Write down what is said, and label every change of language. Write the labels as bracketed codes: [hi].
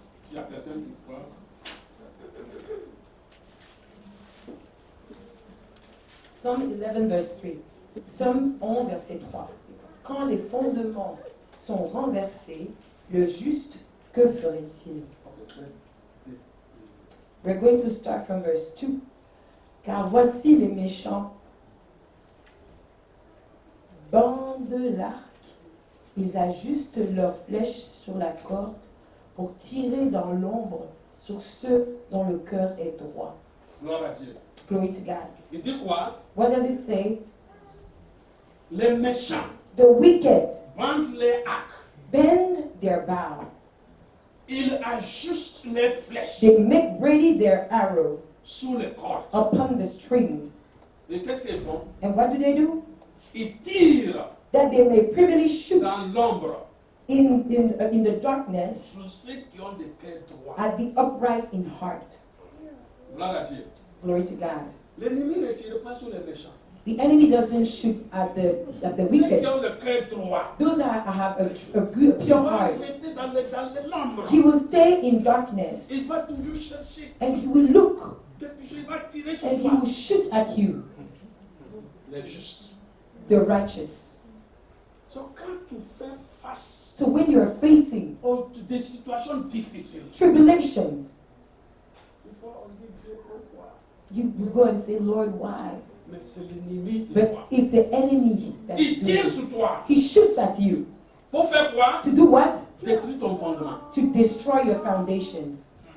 [fr] Il y a quelqu'un qui croit. [en] Psalm 11, verse 3. Psalm 11, [fr] verset 3. Quand les fondements sont renversés, le juste, que ferait-il? [en] We're going to start from verse 2. [fr] Car voici les méchants bandent l'arc, ils ajustent leurs flèches sur la corde pour tirer dans l'ombre sur ceux dont le cœur est droit. Gloire à Dieu. [en] Glory to God. [fr] Il dit quoi? [en] What does it say? [fr] Les méchants [en] The wicked [fr] bandent les arcs. [en] bend their bow. [fr] Ils ajustent les flèches [en] They make ready their arrow [fr] sous les cordes. [en] upon the string. [fr] Et qu'est-ce qu'ils font? [en] And what do? [fr] Ils tirent [en] That they may privily shoot [fr] dans l'ombre [en] in the darkness [fr] sur ceux qui ont des cœurs droits. [en] at the upright in heart. [fr] Gloire à Dieu. [en] Glory to God. [fr] L'ennemi ne tire pas sur les méchants. [en] The enemy doesn't shoot at the [fr] Ceux [en] wicked. [fr] qui ont le cœur droit. [en] Those that have a [fr] Il [en] pure [fr] va [en] heart. [fr] rester dans l'ombre. [en] He will stay in darkness [fr] Il va toujours chercher. [en] and he will look [fr] Quelque chose, il va tirer sur [en] and he [fr] toi. [en] will shoot at you, [fr] Les justes. [en] the righteous. [fr] So, quand tu fais face [en] So when you're facing [fr] aux des situations difficiles, [en] tribulations, [fr] il faut on dit Dieu pourquoi. [en] you go and say, Lord, why? [fr] Mais c'est l'ennemi de [en] But [fr] toi. [en] it's the enemy that's [fr] Il [en] doing [fr] tire [en] it. [fr] sur toi. [en] He shoots at you. [fr] Pour faire quoi? [en] To do what? [fr] Détruire ton fondement. [en] To destroy your foundations.